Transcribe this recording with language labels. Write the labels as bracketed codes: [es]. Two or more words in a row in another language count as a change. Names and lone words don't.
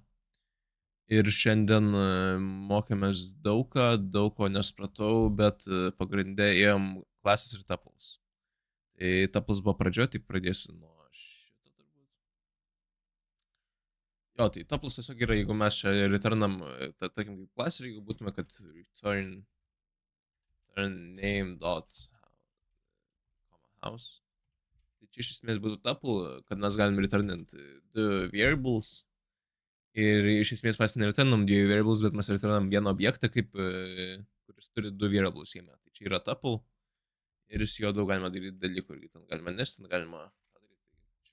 [lt] Ir šiandien mokėmės daug ko nesupratau, bet pagrindė ėjom klasės ir tuples. Tai tuples buvo pradžioje, tai pradėsiu nuo šito turbūt. Jo, tai tuples tiesiog yra, jeigu mes čia returnam, tarkim, kaip klasė, jeigu būtume, kad [en] return name dot house. [lt] Tai čia iš esmės būtų tuple, kad mes galim returnint 2 variables. Ir iš esmės mes nereturnam 2 variables, bet mes returnam vieną objektą, kuris turi 2 variables jame. Tai čia yra tuple ir su juo daug galima daryti dalykų, irgi ten galima nesti, galima padaryti.